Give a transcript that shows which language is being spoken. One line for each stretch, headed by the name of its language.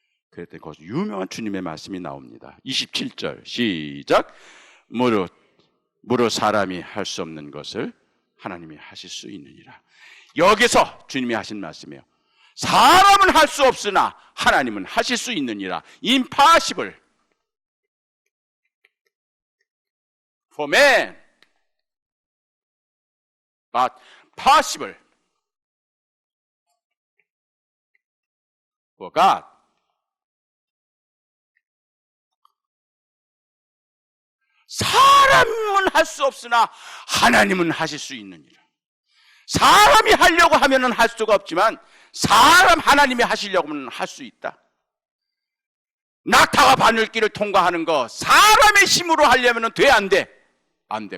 Korean: 그랬더니 거기서 유명한 주님의 말씀이 나옵니다. 27절 시작. 무릇 사람이 할 수 없는 것을 하나님이 하실 수 있느니라. 여기서 주님이 하신 말씀이에요. 사람은 할 수 없으나 하나님은 하실 수 있느니라.
English: Impossible for man, but possible for God.
Korean: 사람은 할 수 없으나 하나님은 하실 수 있느니라. 사람이 하려고 하면은 할 수가 없지만 하나님이 하시려고 하면 할 수 있다. 낙타가 바늘길을 통과하는 거 사람의 힘으로 하려면 돼, 안 돼? 안 돼.